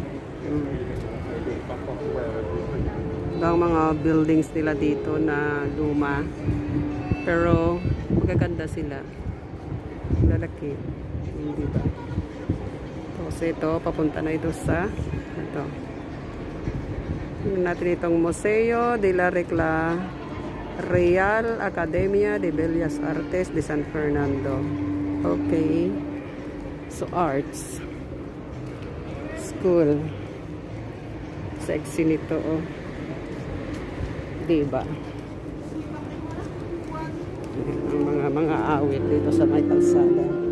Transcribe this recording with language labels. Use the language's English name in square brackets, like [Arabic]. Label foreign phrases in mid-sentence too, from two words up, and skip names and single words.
[Filipino] Ang mga buildings nila dito na luma. Pero magaganda sila. Lalaki. Diba? Tapos ito, papunta na ito sa ito. Tingnan natin itong Museo de la Real Academia de Bellas Artes de San Fernando. [English] Okay. So, arts. [Filipino] School. Sexy nito, oh. Diba? Ang mga awit dito sa may kalsada.